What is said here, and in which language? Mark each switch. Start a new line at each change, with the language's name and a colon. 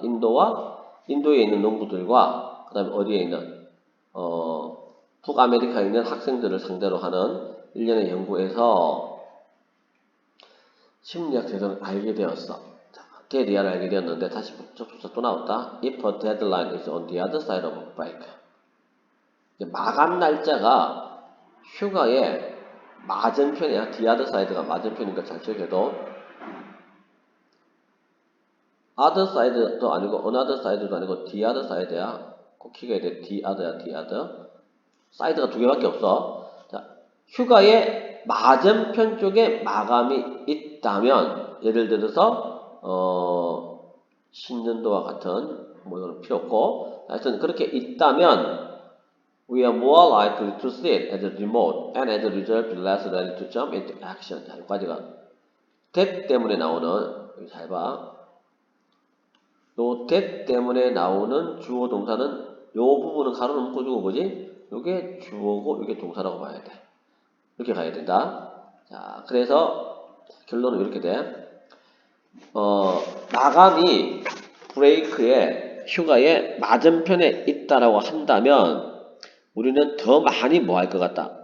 Korean: 인도에 있는 농부들과 그 다음에 어디에 있는 북아메리카에 있는 학생들을 상대로 하는 1년의 연구에서 심리학 제도를 알게 되었어. DR을 알게 되었는데 다시 접속사 또 나왔다.
English: If a deadline is on the other side of a break.
Korean: 마감 날짜가 휴가의 맞은편이야.
English: the other side
Korean: 가 맞은편인 거 잘 적여도 other side도 아니고
English: another side
Korean: 도 아니고 the other side야. 꼭 기억해야 돼.
English: the other
Korean: 야, the other. 사이드가 두 개밖에 없어. 자, 휴가의 맞은편 쪽에 마감이 있다면, 예를 들어서 신년도와 같은 뭐 이거는 필요 없고, 하여튼 그렇게 있다면
English: we are more likely to see it as a remote and as a result be less ready to jump into action.
Korean: 자, 여기까지가 that 때문에 나오는, 여기 잘 봐. 요 that 때문에 나오는 주어 동사는 요 부분은 가로는 묶어주고 뭐지? 요게 주어고 요게 동사라고 봐야 돼. 이렇게 가야 된다. 자, 그래서 결론은 이렇게 돼. 마감이 브레이크에 휴가의 맞은편에 있다라고 한다면 우리는 더 많이 뭐 할 것 같다.